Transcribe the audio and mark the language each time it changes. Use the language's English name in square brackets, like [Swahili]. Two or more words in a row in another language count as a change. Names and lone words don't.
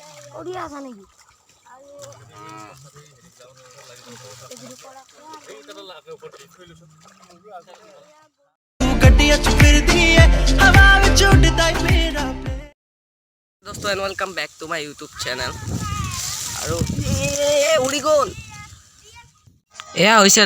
[Assamese] ওড়িয়া আছে নাকি [English] दोस्तों and welcome back to my YouTube [Assamese] चैनल আৰু উৰি গ'ল এয়া হৈছে